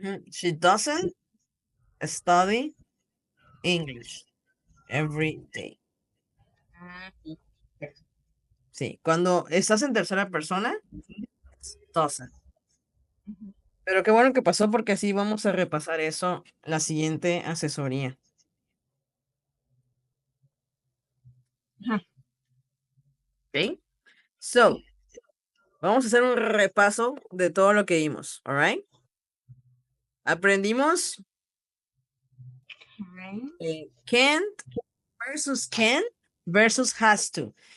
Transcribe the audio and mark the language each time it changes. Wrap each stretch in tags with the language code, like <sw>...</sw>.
<en>She doesn't study English every day.</en> <es>Sí, cuando estás en tercera persona, doesn't. Pero qué bueno que pasó porque así vamos a repasar eso la siguiente asesoría. Ok, so, vamos a hacer un repaso de todo lo que vimos,</es> <en>all right?</en> <es>Aprendimos</es> <en>can't versus has to.</en>